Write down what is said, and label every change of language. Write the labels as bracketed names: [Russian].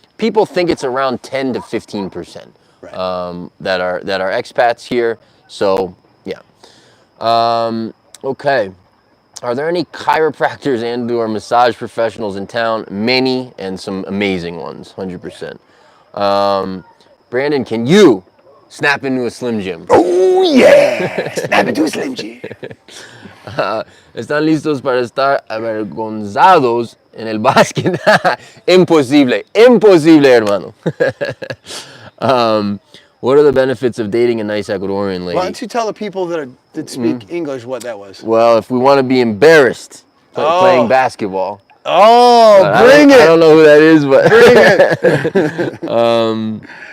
[English] People think it's around 10 to 15%. That are expats here. So yeah. Okay. Are there any chiropractors and/or massage professionals in town? Many, and some amazing ones. 100%. Brandon, can you snap into a Slim Jim? Oh yeah! Snap into a Slim Jim. [Spanish] ¿Están listos para estar avergonzados en el básquet? Imposible, hermano. [English] What are the benefits of dating a nice Ecuadorian lady? Why don't you tell the people that speak English what that was? Well, if we want to be embarrassed playing basketball. Bring it! I don't know who that is, but bring it.